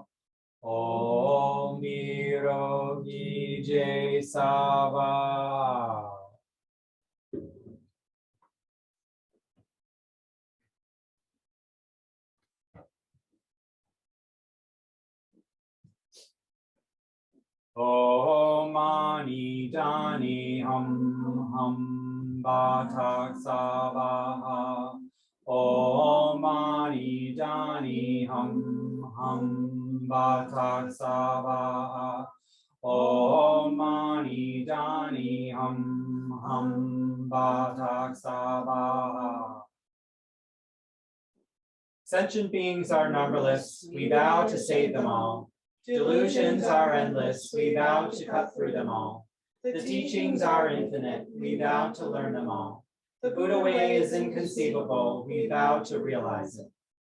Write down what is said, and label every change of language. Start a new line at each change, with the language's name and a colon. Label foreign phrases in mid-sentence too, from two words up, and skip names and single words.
Sanskrit: Om Birogi Jai Sava. Om Mani Dani Hum Batak Savaha. Om Mani Dani Hum Batak Savaha. Om Mani Dani Hum Batak Savaha.
English: Sentient beings are numberless, we vow to save them all. Delusions are endless, we vow to cut through them all. The teachings are infinite, we vow to learn them all. The Buddha way is inconceivable, we vow to realize it.